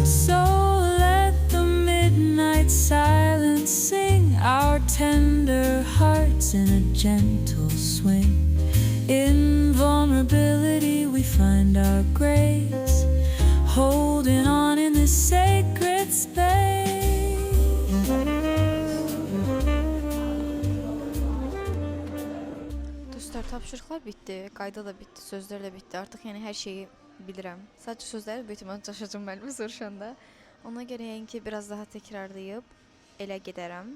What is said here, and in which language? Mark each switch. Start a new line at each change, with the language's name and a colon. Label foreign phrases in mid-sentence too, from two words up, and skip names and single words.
English: So let the midnight silence sing our tender hearts in a gentle swing. In vulnerability we find our grace, holding on in this sacred space.
Azerbaijani: Dostlar, tapşırıqlar bitdi, qayda da bitdi, sözlər də bitdi. Artıq yəni hər şeyi bilirəm. Sadəcə sözləri böyük ehtimal çaşacağım müəllimi soruşanda. Ona görə yəni ki, biraz daha təkrarlayıb elə gedərəm.